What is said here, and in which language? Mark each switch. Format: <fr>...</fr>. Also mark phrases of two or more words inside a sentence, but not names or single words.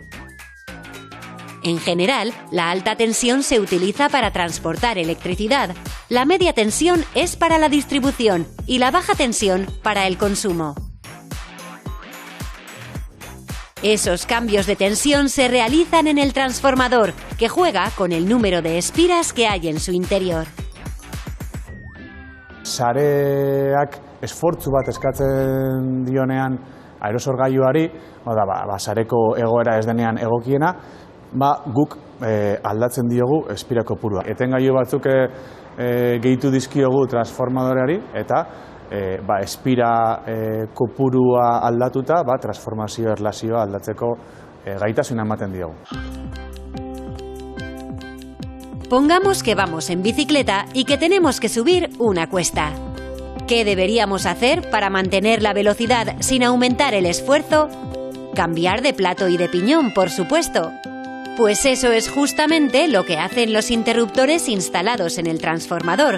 <es>En general, la alta tensión se utiliza para transportar electricidad, la media tensión es para la distribución y la baja tensión para el consumo. Esos cambios de tensión se realizan en el transformador, que juega con el número de espiras que hay en su interior.</es> <eu>Sareak esfortzu bat eskatzen dionean aerosorgailuari, sareko egoera ez denean egokiena, guk aldatzen diogu espira kopurua. Etengailu batzuk gehitu dizkiogu transformadoreari eta espira kopurua aldatuta transformazio erlazioa aldatzeko gaitasuna ematen diogu.</eu> <es>Pongamos que vamos en bicicleta y que tenemos que subir una cuesta. ¿Qué deberíamos hacer para mantener la velocidad sin aumentar el esfuerzo? Cambiar de plato y de piñón, por supuesto. Pues eso es justamente lo que hacen los interruptores instalados en el transformador.</es>